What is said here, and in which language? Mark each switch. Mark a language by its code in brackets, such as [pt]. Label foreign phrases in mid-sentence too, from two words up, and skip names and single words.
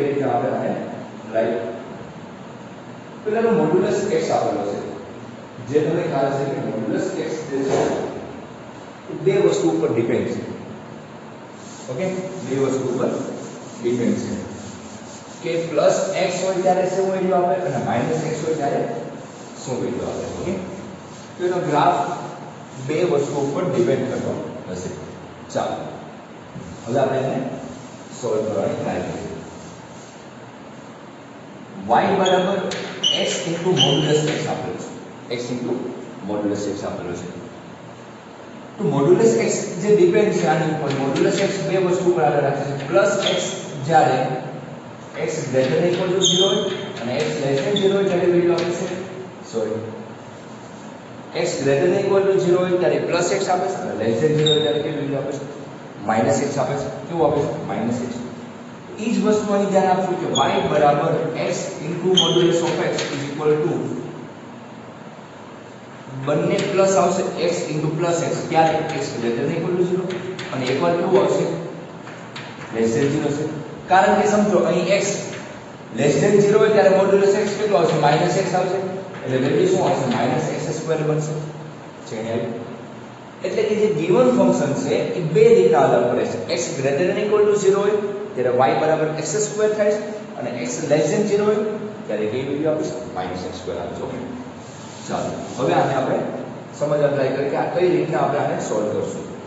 [gu] રીતના આપણે આને રાઈટ પહેલા મોડ્યુલસ x આપેલો છે જે તમને ખ્યાલ છે કે મોડ્યુલસ x જે છે બે વસ્તુ ઉપર ડિપેન્ડ છે ઓકે બે વસ્તુ ઉપર ડિપેન્ડ છે કે પ્લસ x હોય ત્યારે શું વેલ્યુ આપે અને માઈનસ x હોય ત્યારે શું વેલ્યુ આપે ઓકે તો એનો ગ્રાફ બે વસ્તુ ઉપર ડિપેન્ડ કરતો હશે ચાલો હવે આપણે એને સોલ્વ કરવાની ટ્રાય કરીએ y બરાબર [en] x into modulus x [gu] આપેલું છે [en] x into modulus x [gu] આપેલું છે તો મોડ્યુલસ x જે ડિપેન્ડ છે આની ઉપર મોડ્યુલસ x બે વસ્તુ ઉપર આધાર રાખે છે પ્લસ x જ્યારે [en] x greater than equal to 0 [gu] અને [en] x less than 0 [gu] ત્યારે વેલ્યુ આપે છે સોરી [en] x greater than equal to 0 [gu] ત્યારે પ્લસ x આપે છે અને [en] less than 0 [gu] ત્યારે કેવી વેલ્યુ આપે છે માઈનસ x આપે છે કેવું આપે છે માઈનસ x ઈ જ વસ્તુ અહીં ધ્યાન આપજો કે y બરાબર [en] x into modulus of x is equal to [gu] બંને પ્લસ આવશે [en] x into plus x [gu] ત્યારે [en] x greater than equal to 0 [gu] અને એકવાર કેવું આવશે [en] less than 0 [gu] છે કારણ કે સમજો અહીં [en] x less than 0 [gu] હોય ત્યારે મોડ્યુલસ x કેટલું આવશે -x આવશે એટલે વેલ્યુ શું આવશે -x² બનશે છે અહીંયા એટલે કે જે [en] given function [gu] છે એ બે રીતના અલગ પડે છે [en] x greater than equal to 0 [gu] હોય ત્યારે y બરાબર x² થાય છે અને [en] x less than 0 [gu] હોય ત્યારે કઈ વેલ્યુ આવશે -x² આવશે ઓકે ચાલો હવે આને આપણે સમજવા ટ્રાય કરીએ કે આ કઈ રીતના આપણે આને સોલ્વ કરશું